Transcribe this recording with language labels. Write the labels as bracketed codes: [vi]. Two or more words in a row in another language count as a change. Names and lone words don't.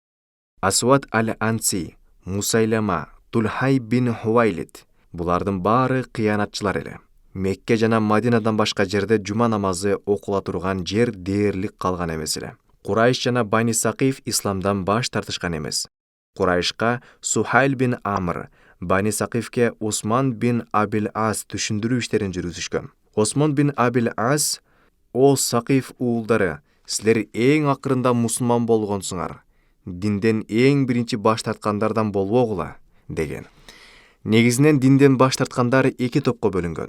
[ky] Асвад аль-Анси, Мусайлама, Тулхай бин Хувайлид булардын баары кыянатчылар эле. Мекке жана Мадинадан башка жерде жума намазы окула турган жер дээрлик калган эмес эле. Курайш жана Бани Сакиф исламдан баш тартышкан эмес. Курайшка Сухайл бин Амр, Бани Сакифке Осман бин Абил Ас түшүндүрүү иштерин жүргүзүшкөн. Осман бин Абил Ас: "О Сакиф уулдары, силер эң акырында мусулман болгонсуңар. Динден эң биринчи баш тарткандардан болбогула" деген. Негизинен динден баш тарткандар эки топко бөлүнгөн.